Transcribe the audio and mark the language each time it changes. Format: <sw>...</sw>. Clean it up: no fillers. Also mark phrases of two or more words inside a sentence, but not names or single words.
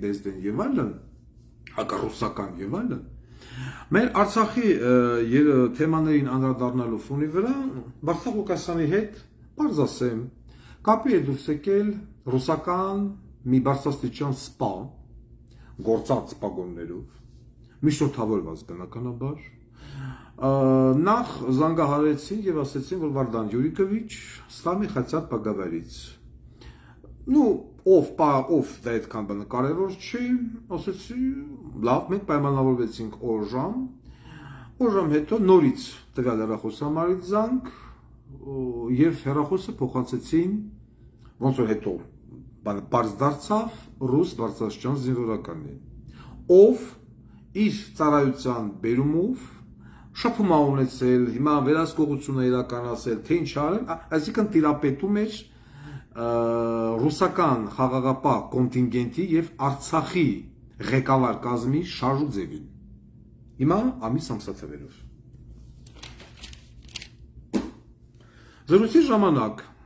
<hy>Դեզդեն եւ այլն, հակառուսական եւ այլն։ Մեր Արցախի թեմաներին անդրադառնալու ֆոնի վրա Վարդան Ղուկասյանի հետ բարձ ասեմ, կապի է դուրս եկել ռուսական մի բարձրաստիճան սպա, գործած սպագոններով, միջնորդավորված բնականաբար, նախ զանգահարեցին եւ ասեցին, որ Վարդան Յուրիկովիչ</hy> <ru>с вами хотят поговорить. Ну,</ru> <hy>ով դա այդքան բանը կարևոր չի, ասեցի, լավ, մենք պայմանավորվեցինք օր ժամ հետո նորից տվյալ հեռախոսահամարից զանգ եւ հեռախոսը փոխանցեցին ոնց որ հետո բարձ դարձավ ռուս բարձրաստիճան զինվորականի, ով իր ծառայության բերումով շփում ա ունեցել, հիմա վերահսկողություն է իրականացել, թե ինչ արել, այսինքն տիրապետում էր ռուսական խաղաղապահ կոնտինգենտի եւ Արցախի ղեկավար կազմի շարժ ու ձևին։ Հիմա ամսաթվերով։ Զրույցի ժամանակ</hy>